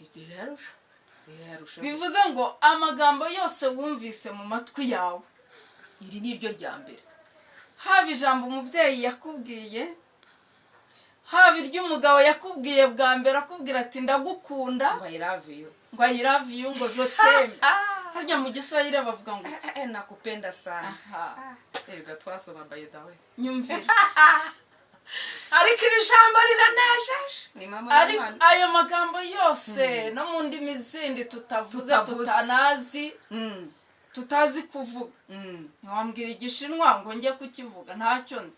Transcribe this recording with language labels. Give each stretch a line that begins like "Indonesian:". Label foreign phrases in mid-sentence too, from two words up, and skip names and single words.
Kinyarwanda: Birarusha. Bivuze ngo amagambo yose wumvise mu matwi yawe iri ni ryo rya mbere. haba ijambo umubyeyi yakubwiye, haba iry'umugabo yakubwiye bwa mbere akubwira ati ndagukunda,
English: ngo I love you, ngo I love you,
French: ngo je t'aime.
Kinyarwanda: harya mu giswahili bavuga ngo
Swahili: nakupenda sana. aha,
Kinyarwanda: erega twasoma
English: by the way.
Kinyarwanda: nyumvira. ariko iri jambo riranejeje. Ni mama ariko ayo magambo yose no mu ndimi zindi tutavuze, tutanazi, tutazi kuvuga, ntiwambwira igishinwa ngo njye kukivuga, ntacyo nzi.